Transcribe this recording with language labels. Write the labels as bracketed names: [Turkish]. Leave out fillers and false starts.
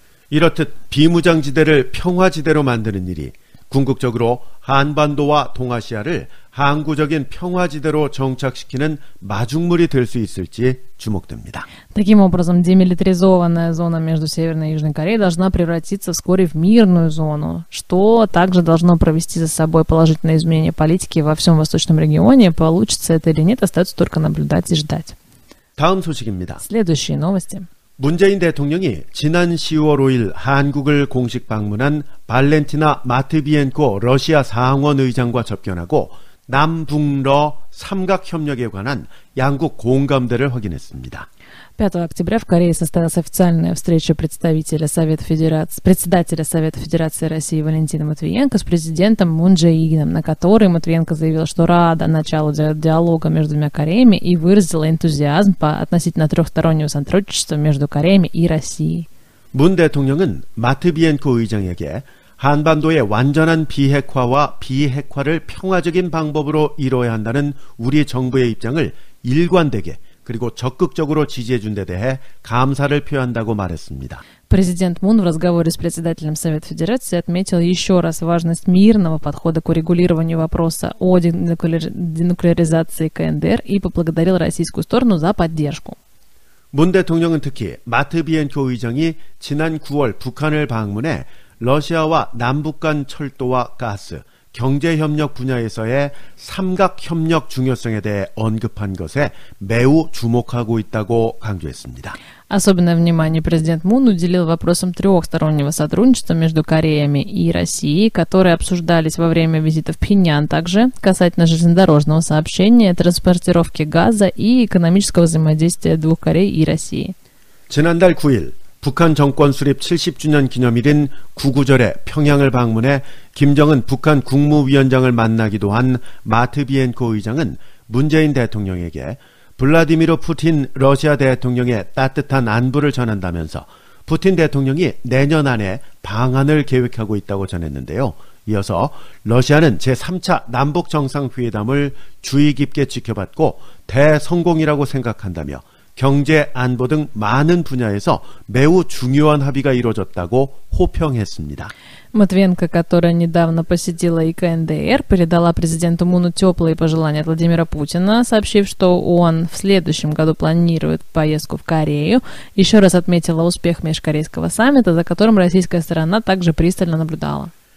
[Korean] 이렇듯 비무장지대를 평화지대로 만드는 일이 궁극적으로 한반도와 동아시아를 항구적인 평화지대로 정착시키는 마중물이 될 수 있을지 주목됩니다. [Russian] Таким образом, демилитаризованная зона между Северной и Южной Кореей должна превратиться вскоре в мирную зону, что также должно провести за собой положительное изменение политики во всем восточном регионе. Получится это или нет, остается только наблюдать и ждать. [Korean] 다음 소식입니다. [Russian] Следующие новости. [Korean] 문재인 대통령이 지난 10월 5일 한국을 공식 방문한 발렌티나 마트비엔코 러시아 상원 의장과 접견하고 남북러 삼각협력에 관한 양국 공감대를 확인했습니다. [Russian] 5 октября в Корее состоялась официальная встреча председателя Совета Федерации России Валентина Матвиенко с президентом Мун Чжэ Ином, на которой Матвиенко заявил, что рада началу диалога между двумя Кореями и выразила энтузиазм относительно трехстороннего сотрудничества между Кореями и Россией. [Korean] 문 대통령은 마트비엔코 의장에게 한반도의 완전한 비핵화와 비핵화를 평화적인 방법으로 이뤄야 한다는 우리 정부의 입장을 일관되게 그리고 적극적으로 지지해준 데 대해 감사를 표한다고 말했습니다. [Russian] Президент Мун в разговоре с председателем Совета Федерации отметил еще раз важность мирного подхода к урегулированию вопроса о денуклеаризации КНДР и поблагодарил российскую сторону за поддержку. [Korean] 문 대통령은 특히 마트비엔코 의장이 지난 9월 북한을 방문해 러시아와 남북 간 철도와 가스, 경제협력 분야에서의 삼각협력 중요성에 대해 언급한 것에 매우 주목하고 있다고 강조했습니다. [Russian] Особенное внимание президент Мун уделил вопросам трехстороннего сотрудничества между Кореями и Россией, которые обсуждались во время визита в Пхеньян, также касательно железнодорожного сообщения, транспортировки газа и экономического взаимодействия двух Корей и России. [Korean] 지난달 9일 북한 정권 수립 70주년 기념일인 구구절에 평양을 방문해 김정은 북한 국무위원장을 만나기도 한 마트비엔코 의장은 문재인 대통령에게 블라디미르 푸틴 러시아 대통령의 따뜻한 안부를 전한다면서 푸틴 대통령이 내년 안에 방한을 계획하고 있다고 전했는데요. 이어서 러시아는 제3차 남북정상회담을 주의 깊게 지켜봤고 대성공이라고 생각한다며 경제, 안보 등 많은 분야에서 매우 중요한 합의가 이루어졌다고 호평했습니다. [Russian] Матвиенко, которая недавно посетила КНДР, передала президенту Муну теплые пожелания от Владимира Путина, сообщив, что он в следующем году планирует поездку в Корею. Еще раз отметила успех межкорейского саммита, за которым российская сторона также пристально наблюдала.